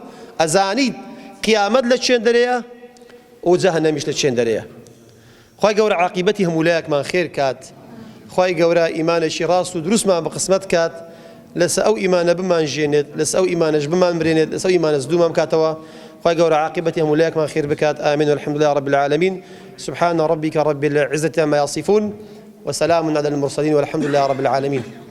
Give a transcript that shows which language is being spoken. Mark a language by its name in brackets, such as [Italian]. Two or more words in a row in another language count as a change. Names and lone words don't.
[Central Kurdish] ئەزانیت قیامەت لە چێن دەرەیە و جەهەنەمیش لە چێن دەرەیە خوای گەورە عاقیبەتی هەموو لایەکمان خێر کات خوای گەورە ئیمانێکی ڕاست و دروستمان بە قسمەت کات لەسەر ئەو ئیمانە بمان ژێنێت لەسەر ئەو ئیمانەش بمان برێنێت لەسەر ئەو ئیمانە زدومان بکاتەوە خوای گەورە عاقبەتی هەموو لایەکمان خێر بکات ئامین [Arabic] والحمد لله رب العالمين سبحان ربك رب العزة عما يصفون وسلام على المرسلين والحمد لله رب العالمين